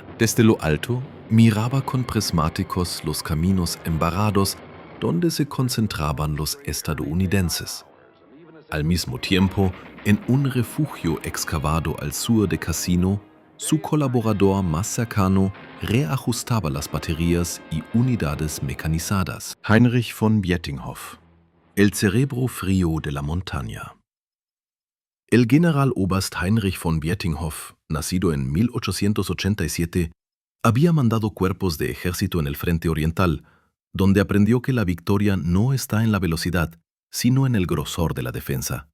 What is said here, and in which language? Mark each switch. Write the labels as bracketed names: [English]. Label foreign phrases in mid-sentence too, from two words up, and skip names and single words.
[Spanish] Desde lo alto miraba con prismáticos los caminos embarrados donde se concentraban los estadounidenses. Al mismo tiempo, en un refugio excavado al sur de Cassino, su colaborador más cercano reajustaba las baterías y unidades mecanizadas. Heinrich von Vietinghoff, el cerebro frío de la montaña. El general Oberst Heinrich von Vietinghoff, nacido en 1887, había mandado cuerpos de ejército en el frente oriental, donde aprendió que la victoria no está en la velocidad, sino en el grosor de la defensa.